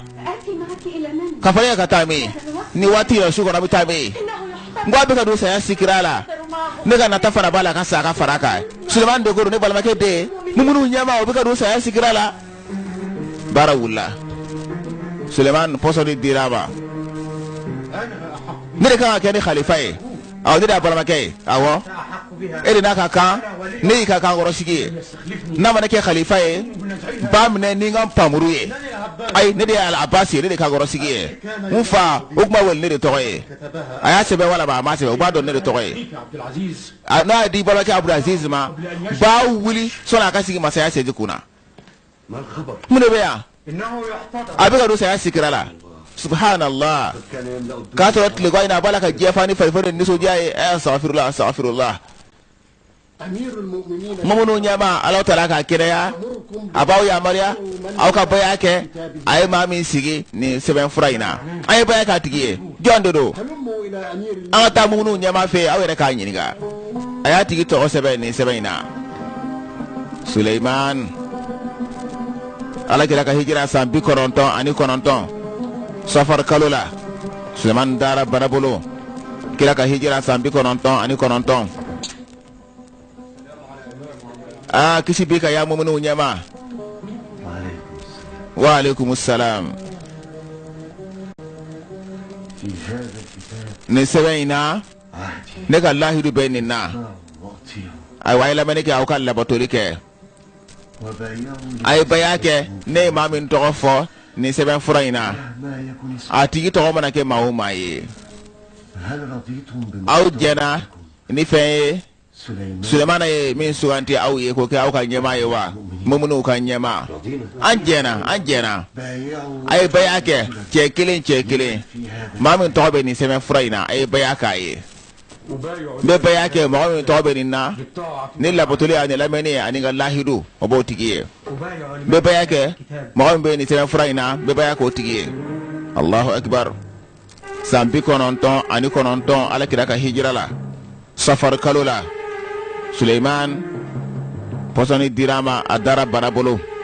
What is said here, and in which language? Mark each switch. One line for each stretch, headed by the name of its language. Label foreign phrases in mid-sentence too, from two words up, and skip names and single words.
Arabic: آتي معك إلى من؟
Bambara: ka fara ka taa min ni waati yɛrɛ su kɔnɔ a bɛ taa min n ko a bɛ ka don saya sikira la ne ka nata fana b'a la ka sa ka fara kan Suleiman de ko don ne balimakɛ den mumunu ɲɛma o bɛ ka don saya sikira la baara wulila Suleiman pɔsɔni dira a ma ne de kan ka kɛ ni khalifa ye awɔ ne de y'a balimakɛ ye awɔ e de n'a ka kan ne y'i ka kan kɔrɔsigi ye n'a ma ne kɛ khalifa ye ba minɛ ni n ka npamuru ye ayi ne de ye Al-Abbas ye ne de ka kɔrɔsigi ye n fa o kuma wele ne de tɔgɔ ye a y'a sɛbɛn wala a ma sɛbɛn o b'a dɔn ne de tɔgɔ ye n'a y'a di balimakɛ Abdulaziz ma ba wuli sɔnni a ka sigi masaya seji kunna
Arabic: ما الخبر
Bambara: mun de bɛ yan
Arabic: إنه يحتضر
Bambara: a bɛ ka don saya sikira la subhanallah
Arabic: كان يملأ الدنيا
Bambara: k'a sɔrɔ tile kɔ in na a b'a la ka diɲɛ fa ni farifoni ni nisɔndiya ye
Arabic: أستغفر الله أستغفر الله أمير المؤمنين
Bambara: mamunu ɲɛma ala taala ka kɛnɛya a b'aw yamaruya aw ka baya kɛ a ye maa min sigi nin sɛbɛn fura in na an ye baya k'a tigi ye jɔn de don
Arabic: هلموا إلى أمير
Bambara: an ka taa mamunu ɲɛma fɛ aw yɛrɛ k'a ɲininka a y'a tigi tɔgɔ sɛbɛn nin sɛbɛn in na Suleiman ala kɛra ka hijira san 99 safar kalo la Suleiman dara bana bolo kira ka hijira san 99 kisi bi ka ya mumunu ɲɛma
Arabic: وعليكم السلام في هذا الكتاب
Bambara: nin sɛbɛn in na
Arabic: عهدي
Bambara: ne ka lahidu bɛ nin na
Arabic: وأطيع
Bambara: ayiwa a ye lamɛnni kɛ aw ka labatoli kɛ
Arabic: وبايعوا
Bambara: a ye baya kɛ ne ye maa min tɔgɔ fɔ nin sɛbɛn fura in na
Arabic: ما يكن اسمه
Bambara: a tigi tɔgɔ mana kɛ maa o maa ye
Arabic: هل رضيتم
Bambara: aw
Arabic: بما
Bambara: jɛna ni fɛn ye Suleiman ye min suganti aw ye ko ke aw ka ɲɛma ye wa mumunu ka ɲɛma an jɛna ay baya kɛ cɛ kelen maa min tɔgɔ bɛ nin sɛbɛn fura in na ay baya k'a ye bɛ baya kɛ mɔgɔ min tɔgɔ bɛ nin na ni labatoli ani lamɛnni ani ka lahidu o b'o tigi ye bɛ baya kɛ mɔgɔ min bɛ nin sɛbɛn fura in na bɛ baya k'o tigi ye
Arabic: الله أكبر
Bambara: san 99 ala kira ka hijira la safar kalo la Suleiman posoni dirama adara barabolo